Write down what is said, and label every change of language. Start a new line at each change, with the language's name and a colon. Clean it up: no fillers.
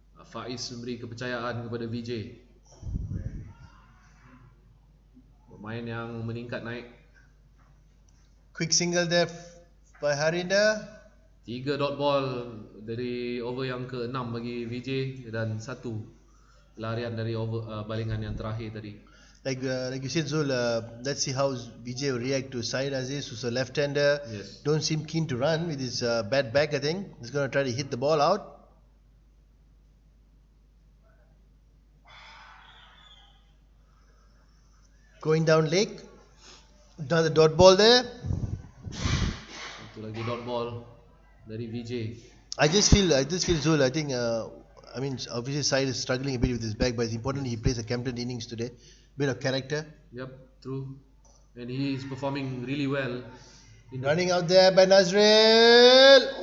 Malay: Faiz memberi kepercayaan kepada Vijay. Pemain yang meningkat naik.
English: Quick single there by Harinder.
Malay: 3 dot ball dari over yang ke-6 bagi Vijay dan 1 larian dari over balingan yang terakhir tadi.
English: Like you said, Zul, let's see how Vijay will react to Syed Aziz, who's a left-hander. Yes. Don't seem keen to run with his bad back, I think. He's going to try to hit the ball out. Going down leg. Another dot ball there.
Malay: Satu lagi dot ball dari Vijay.
English: I just feel Zul, I think, obviously Syed is struggling a bit with his back, but it's important he plays a captain innings today. Bit of character. Yep, true. And he is performing really well. Running out there by Nazrul.